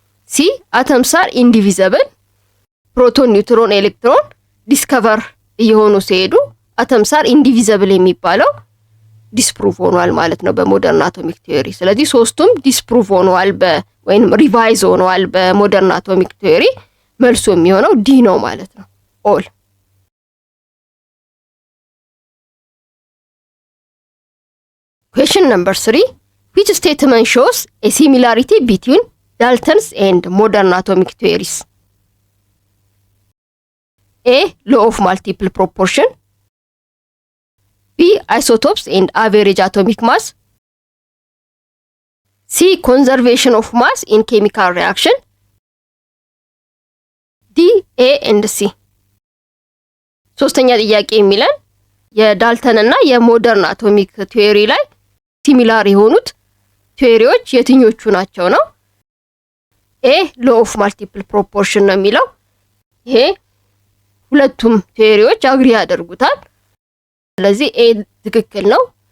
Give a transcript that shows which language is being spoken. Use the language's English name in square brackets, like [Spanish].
[Amharic] ሲ [English] atoms are indivisible [Amharic] ፕሮቶን፣ ኒውትሮን፣ ኤሌክትሮን ዲስከቨር እየሆኑ ሲሄዱ atoms are indivisible የሚባለው ዲስፕሩቭ ሆኗል ማለት ነው በሞደርን አቶሚክ ቲዮሪ። ስለዚህ ሶስቱም ዲስፕሩቭ ሆኗል ወይንም ሪቫይዝ ሆኗል በሞደርን አቶሚክ ቲዮሪ። መልሱ የሚሆነው ዲ ነው ማለት ነው። ኦል። [English] Question number 3. Which statement shows a similarity between Dalton's and modern atomic theories? A. Law of multiple proportion. B. Isotopes and average atomic mass. C. Conservation of mass in chemical reaction. [Amharic] ዲ ኤ ኤንድ ሲ። ሶስተኛ ጥያቄ የሚለን የዳልተን እና የሞደርን አቶሚክ ቲዮሪ ላይ ሲሚላር የሆኑት ቲዮሪዎች የትኞቹ ናቸው ነው። ኤ ሎ ኦፍ ማልቲፕል ፕሮፖርሽን ነው የሚለው። ይሄ ሁለቱም ቲዮሪዎች አግሪ ያደርጉታል። ስለዚህ ኤ ትክክል ነው።